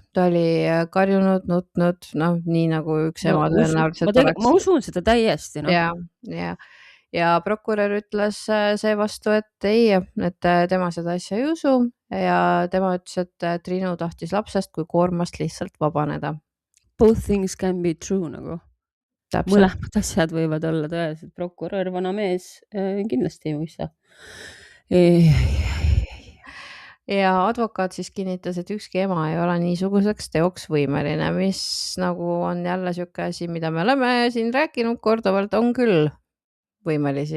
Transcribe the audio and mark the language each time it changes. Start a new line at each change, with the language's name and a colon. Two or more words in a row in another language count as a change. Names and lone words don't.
Estonian: Ta oli karjunud, nutnud, nii nagu üks ema tõenäoliselt oleks. Ma usun seda täiesti. Ja prokurör ütles seevastu, et ei, et tema seda asja ei usu ja tema ütles, et Triinu tahtis lapsest kui koormast lihtsalt vabaneda.
English: Both things can be true nagu.
Estonian: Mõlemad asjad võivad olla tõeliselt. Prokurör, vana mees, kindlasti ei mõista. Ja advokaat siis kinnitas, et ükski ema ei ole niisuguseks teoks võimeline, mis nagu on jälle siuke asi, mida me oleme siin rääkinud korduvalt, on küll võimelisi.